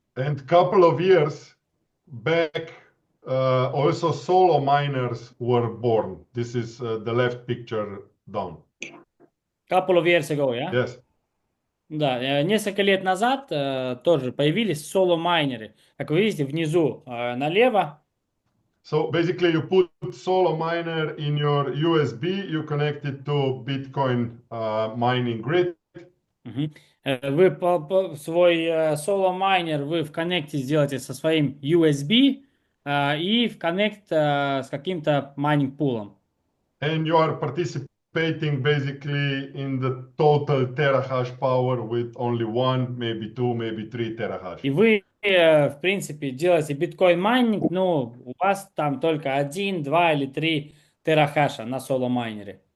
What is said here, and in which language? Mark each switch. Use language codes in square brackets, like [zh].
[en] And couple of years back, also solo miners were born. This is the left picture down. Couple of years ago, yeah? Yes. [ru] Да, несколько лет назад тоже появились соло-майнеры. Как вы видите, внизу налево. [en] So basically you put solo miner in your USB, you connect it to Bitcoin mining grid. [ru] Вы свой соло-майнер вы в коннекте сделаете со своим USB и в коннект с каким-то майнинг-пулом. [en] And you are participating participating basically in the total terahash power with only 1, maybe 2, maybe 3 terahash. [ru] И вы, в принципе, делаете биткоин-майнинг, ну, у вас там только 1, 2 или 3 терахаша на соло-майнере.